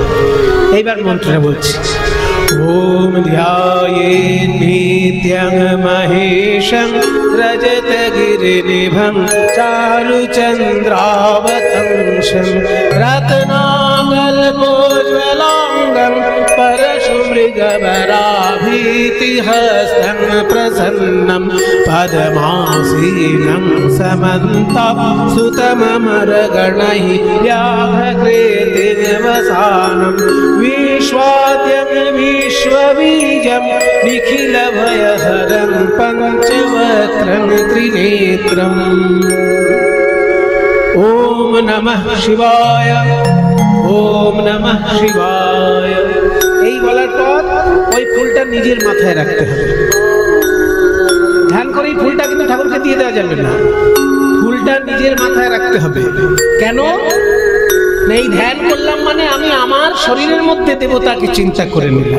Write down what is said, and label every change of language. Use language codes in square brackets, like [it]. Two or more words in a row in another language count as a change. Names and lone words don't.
[bn] এইবার মন্ত্রটা বলছি। [sa] ওম ধ্যায়েৎ নিত্যং মহেশং রজতগিরিনিভং चारुचन्द्रावतंसं रत्नाकल्पोज्ज्वलाङ्गं परशुमृगवराभीतिहस्तं प्रसन्नं पद्मासीनं समन्तं सुतममरगणैः व्याघ्रकृतिनिवसानं विश्वाद्यं विश्वबीजं निखिलभयहरं पञ्चवक्त्रं त्रिनेत्रम्। ओम नमः शिवाय, ओम नमः शिवाय। [bn] এই বলার পর ওই ফুলটা নিজের মাথায় রাখতে হবে। ধ্যান করে এই ফুলটা কিন্তু ঠাকুরকে দিয়ে দেওয়া যাবে না, ফুলটা নিজের মাথায় রাখতে হবে। কেন? এই ধ্যান করলাম মানে আমি আমার শরীরের মধ্যে দেবতাকে চিন্তা করে নিলাম।